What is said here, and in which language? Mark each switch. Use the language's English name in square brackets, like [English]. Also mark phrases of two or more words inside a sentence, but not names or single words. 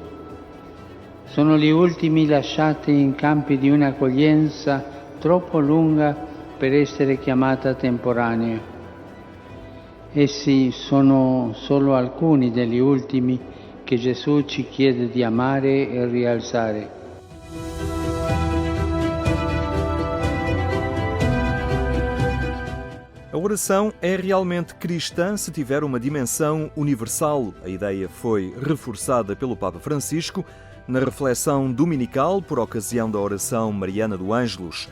[Italian] Sono gli ultimi lasciati in campi di un'accoglienza troppo lunga per essere chiamata temporanea. Essi sono solo alcuni degli ultimi che Gesù ci chiede di amare e rialzare. [Portuguese] A oração é realmente cristã se tiver uma dimensão universal. A ideia foi reforçada pelo Papa Francisco na reflexão dominical por ocasião da oração mariana do Ângelus.